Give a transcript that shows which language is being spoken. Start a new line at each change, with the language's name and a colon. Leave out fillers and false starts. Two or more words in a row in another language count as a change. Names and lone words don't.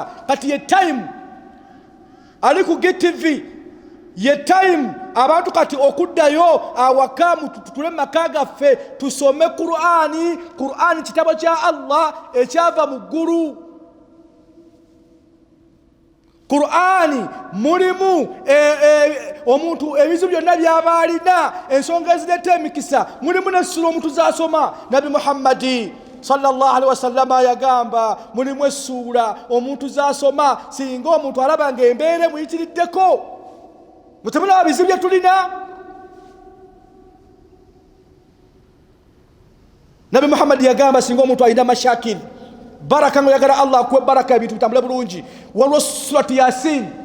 Ganda: Kati ye time ali ku GTV, ye time abantu kati okuddayo awaka tutule maka gaffe tusome Qur'an kitabo kya Allah ekyava mu ggulu. Qur'ani mulimu omuntu ebizibu byonna byaba alina, ensonga ezireeta emikisa, mulimu n'essula omuntu z'asoma. Nabi Muhammadi
Arabic: صلى الله عليه وسلم
Ganda: yagamba mulimu essula omuntu z'asoma singa omuntu alaba ng'embeera emuyitiriddeko. Mutemuna bizibu bye tulina. Nabi Muhammad yagamba singa omuntu alina mashakili baraka ngo yagala Allah kuwe baraka ebintu bitambula bulungi, waliwo surati Yasin.